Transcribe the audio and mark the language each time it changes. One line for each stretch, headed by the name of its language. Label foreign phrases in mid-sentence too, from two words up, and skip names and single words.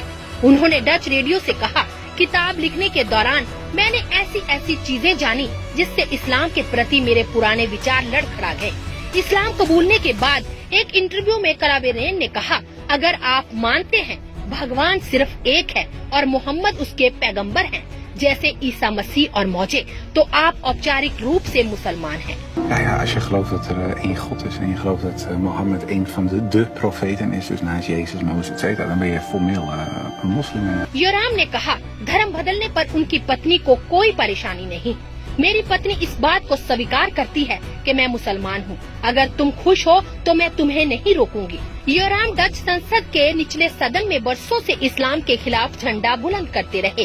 Hindi: उन्होंने डच रेडियो से कहा, किताब लिखने के दौरान मैंने ऐसी चीजें जानी जिससे इस्लाम के प्रति मेरे पुराने विचार लड़खड़ा गए। इस्लाम कबूलने के बाद एक इंटरव्यू में कोलोवेरेन ने कहा, अगर आप मानते हैं भगवान सिर्फ एक है और मोहम्मद उसके पैगंबर हैं, जैसे ईसा मसीह और मौजे, तो आप औपचारिक रूप से मुसलमान हैं।
Dutch: Ja, als je gelooft dat er één God is en je gelooft dat Mohammed een van de profeten is, dus naast Jezus, Mozes, etc., dan ben je formeel een moslim.
Hindi: योराम ने कहा, धर्म बदलने पर उनकी पत्नी को कोई परेशानी नहीं। मेरी पत्नी इस बात को स्वीकार करती है कि मैं मुसलमान हूँ। अगर तुम खुश हो तो मैं तुम्हें नहीं रोकूंगी। योराम डच संसद के निचले सदन में बरसों से इस्लाम के खिलाफ झंडा बुलंद करते रहे।